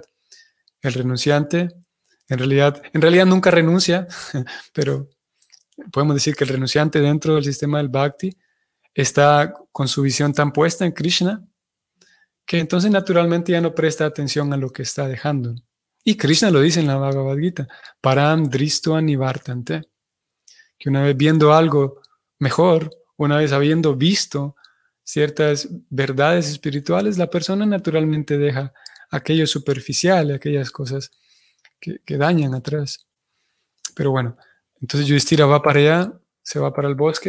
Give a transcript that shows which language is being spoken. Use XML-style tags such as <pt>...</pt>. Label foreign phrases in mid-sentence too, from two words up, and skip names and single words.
<es>El renunciante, en realidad nunca renuncia, pero podemos decir que el renunciante dentro del sistema del Bhakti está con su visión tan puesta en Krishna que entonces naturalmente ya no presta atención a lo que está dejando. Y Krishna lo dice en la Bhagavad Gita,</es> <sa>param dristva nivartante,</sa> <es>que una vez viendo algo mejor, una vez habiendo visto ciertas verdades espirituales, la persona naturalmente deja aquello superficial, aquellas cosas que dañan atrás. Pero bueno, entonces Yudhishthira va para allá, se va para el bosque.</es>